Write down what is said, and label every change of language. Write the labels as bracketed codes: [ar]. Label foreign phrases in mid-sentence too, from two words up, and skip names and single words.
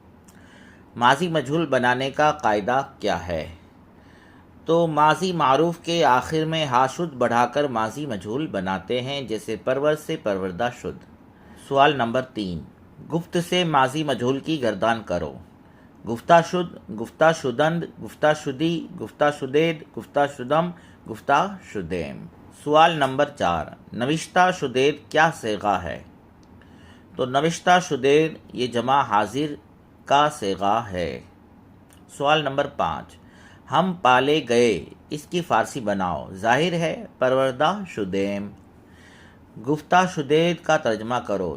[ur] ماضی مجہول بنانے کا قاعدہ کیا ہے؟ تو ماضی معروف کے آخر میں ہا شد بڑھا کر ماضی مجہول بناتے ہیں، جیسے پرور سے [fa] پروردہ شد۔ [ur] سوال نمبر 3، گفت سے ماضی مجہول کی گردان کرو۔ [fa] گفتہ شد، گفتہ شدند، گفتہ شدی، گفتہ شدید، گفتہ شدم، گفتہ شدیم۔ [ur] سوال نمبر 4، [fa] نوشتہ شدید [ur] کیا صیغہ ہے؟ تو [fa] نوشتہ شدید [ur] یہ جمع حاضر کا صیغہ ہے۔ سوال نمبر 5، ہم پالے گئے اس کی فارسی بناؤ۔ ظاہر ہے [fa] پروردہ شدیم۔ گفتہ شدید [ur] کا ترجمہ کرو۔